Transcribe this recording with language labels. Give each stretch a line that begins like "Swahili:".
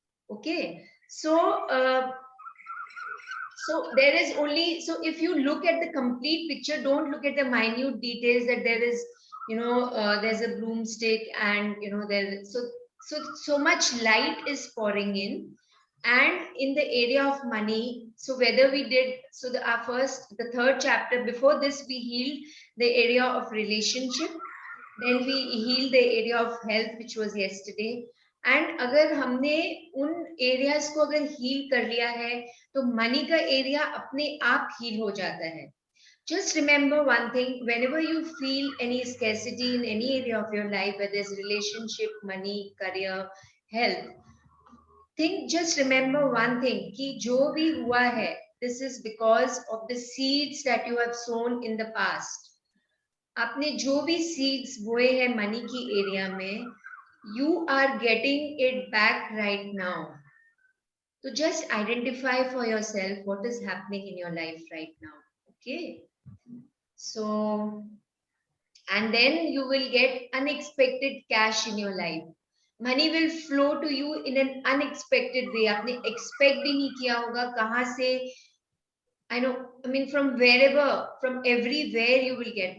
English: Okay, so there is only, so if you look at the complete picture, don't look at the minute details, that there is, there's a broomstick, and there, so much light is pouring in. And in the area of money, so whether we did, so the 3rd chapter, before this we healed the area of relationship, then we healed the area of health, which was yesterday.
Hindi: And अगर हमने उन areas को अगर heal कर लिया है, तो money का एरिया अपने आप हील हो जाता है.
English: Just remember one thing, whenever you feel any scarcity in any area of your life, whether it's relationship, money, career, health, just remember one thing,
Hindi: कि जो भी हुआ है,
English: this is because of the seeds that you have sown in the past.
Hindi: आपने जो भी seeds बोए हैं मनी की एरिया में,
English: you are getting it back right now. So just identify for yourself what is happening in your life right now. Okay. So, and then you will get unexpected cash in your life. Money will flow to you in an unexpected way.
Hindi: आपने expect भी नहीं किया होगा, कहाँ से,
English: from wherever, from everywhere you will get.